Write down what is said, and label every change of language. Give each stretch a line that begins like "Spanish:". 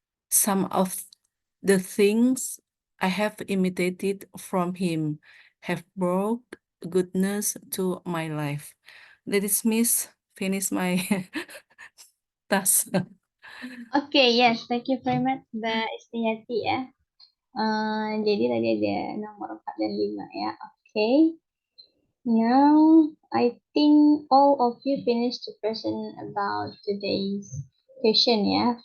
English: Some of the things I have imitated from him have brought goodness to my life. Let us miss finish my task. Oke, yes, thank you very much Mbak Istiati ya.
Indonesian: Jadi tadi ada nomor 4 dan 5 ya. Oke.
English: Now, I think all of you finished the question about today's question ya.